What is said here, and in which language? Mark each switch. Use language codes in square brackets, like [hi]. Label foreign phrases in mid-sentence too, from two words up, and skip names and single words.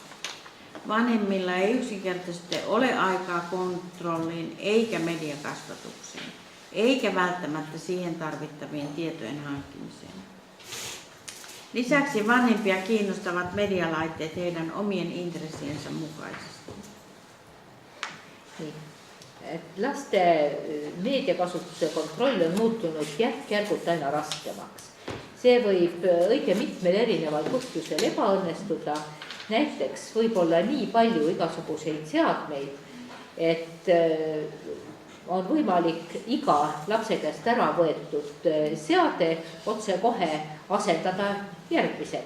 [fi] Vanhemmilla ei yksinkertaisesti ole aikaa kontrolliin eikä mediakasvatukseen, eikä välttämättä siihen tarvittavien tietojen hankkimiseen. Lisäksi vanhempia kiinnostavat medialaitteet heidän omien intressiensä mukaisesti. [et] Niin. Lasten meediakasutuse kontroll on muutunud järk-järgult aina raskemaks. See võib õige mitmel erineval põhjusel ebaõnnestuda. Näiteks võib olla nii palju igasuguseid seadmeid, et on võimalik iga lapse käest ära võetud seade otsekohe asendada järgmisega.